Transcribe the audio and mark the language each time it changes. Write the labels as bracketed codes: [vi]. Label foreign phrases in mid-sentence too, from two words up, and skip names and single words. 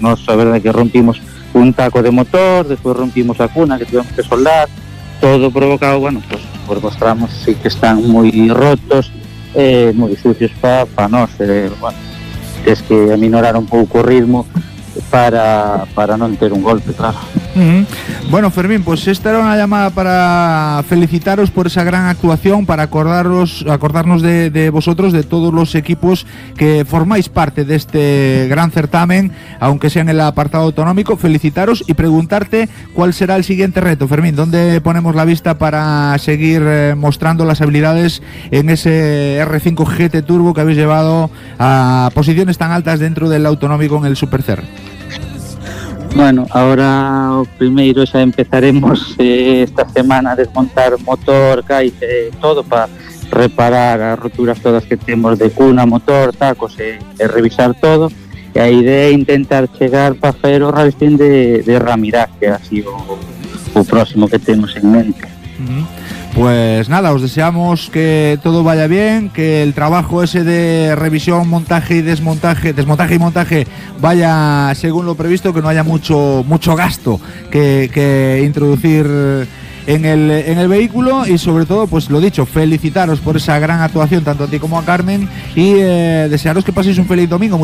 [gl] Nos a verdade é que rompimos un taco de motor, despois rompimos a cuna que tivemos que soldar, todo provocado, [es] bueno, pues [gl] por os tramos sí que están moi rotos, moi sucios para nós, [es] bueno, es que [gl] aminorar un pouco o ritmo para non ter un golpe, claro. [es] Bueno, Fermín, pues esta era una llamada para felicitaros por esa gran actuación, para acordarnos de vosotros, de todos los equipos que formáis parte de este gran certamen, aunque sea en el apartado autonómico. Felicitaros y preguntarte cuál será el siguiente reto, Fermín. ¿Dónde ponemos la vista para seguir mostrando las habilidades en ese R5 GT Turbo que habéis llevado a posiciones tan altas dentro del autonómico en el Supercer? Bueno, ahora [gl] o primeiro xa empezaremos esta semana a desmontar motor, caixa, todo para reparar as roturas todas que temos de cuna, motor, tacos e revisar todo. E a idea é intentar chegar para facer o rally de Ramirás, que é así o próximo que temos en mente. [es] Pues nada, os deseamos que todo vaya bien, que el trabajo ese de revisión, montaje y desmontaje y montaje vaya según lo previsto, que no haya mucho gasto que introducir en el vehículo, y sobre todo, pues lo dicho, felicitaros por esa gran actuación tanto a ti como a Carmen, y desearos que paséis un feliz domingo.